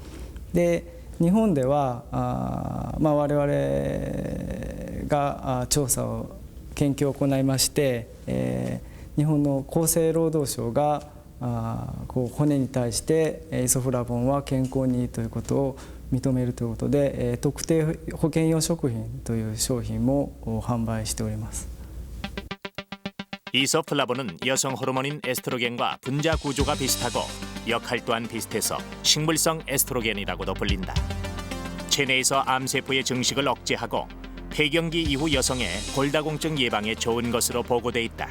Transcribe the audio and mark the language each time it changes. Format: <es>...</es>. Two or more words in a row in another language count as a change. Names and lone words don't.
<ja>で日本では我々が調査を研究を行いまして、日本の厚生労働省が骨に対してイソフラボンは健康にいいということを認めるということで、特定保険用食品という商品も販売しております。</ja> <ko>이소플라본은 여성 호르몬인 에스트로겐과 분자 구조가 비슷하고 역할 또한 비슷해서 식물성 에스트로겐이라고도 불린다. 체내에서 암세포의 증식을 억제하고 폐경기 이후 여성의 골다공증 예방에 좋은 것으로 보고돼 있다.</ko>